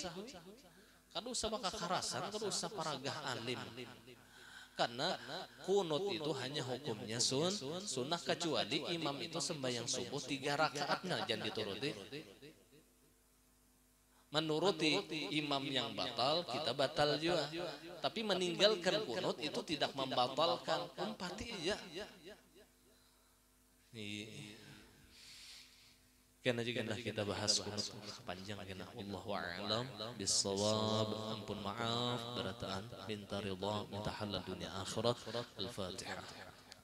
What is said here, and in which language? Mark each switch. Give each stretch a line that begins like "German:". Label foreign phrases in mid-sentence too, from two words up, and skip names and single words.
Banjar: Kada usah bakakarasan, kada usah paragah alim.
Indonesian: Karena kunut itu hanya hukumnya sunnah, kecuali imam itu sembahyang subuh 3 rakaat, nah jangan dituruti. Menuruti imam yang batal, kita batal juga. Tapi meninggalkan kunut itu tidak membatalkan,
Banjar: umpati aja. Karena juga kita bahas kunut panjang kena.
Arabic: Wallahu a'lam bissawab.
Banjar: Ampun maaf berataan, minta ridha, minta halal dunia akhirat. Al-Fatihah.